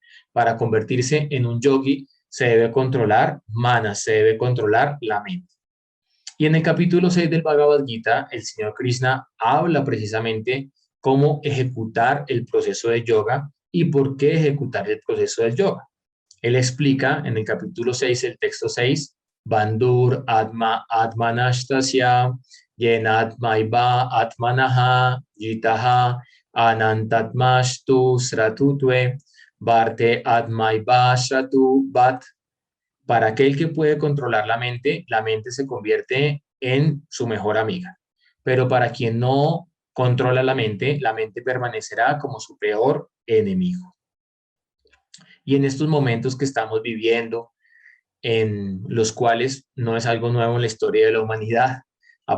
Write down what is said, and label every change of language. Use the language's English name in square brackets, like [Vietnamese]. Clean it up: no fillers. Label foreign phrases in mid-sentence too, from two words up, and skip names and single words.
[Spanish] Para convertirse en un yogi se debe controlar manas, se debe controlar la mente. Y en el capítulo 6 del Bhagavad Gita, el señor Krishna habla precisamente cómo ejecutar el proceso de yoga y por qué ejecutar el proceso del yoga. Él explica en el capítulo 6, el texto 6, [Sanskrit] बन्धुर् आत्मा आत्मनस्तस्य येनात्मैव आत्मना जितः अनात्मनस्तु शत्रुत्वे वर्तेत आत्मैव शत्रु वत्. [Spanish] Para aquel que puede controlar la mente se convierte en su mejor amiga. Pero para quien no controla la mente permanecerá como su peor enemigo. Y en estos momentos que estamos viviendo, en los cuales no es algo nuevo en la historia de la humanidad, ha